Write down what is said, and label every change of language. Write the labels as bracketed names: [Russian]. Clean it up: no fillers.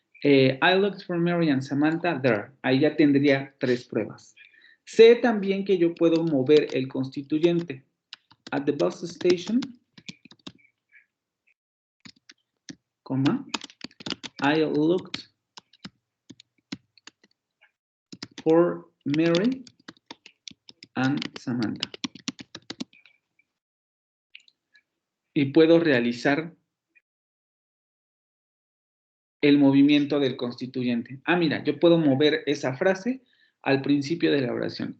[English] I looked for Mary and Samantha there. [Spanish] Ahí ya tendría 3 pruebas. Sé también que yo puedo mover el constituyente. [English] At the bus station, coma, I looked for Mary and Samantha. [Spanish] Y puedo realizar el movimiento del constituyente. Ah, mira, yo puedo mover esa frase al principio de la oración.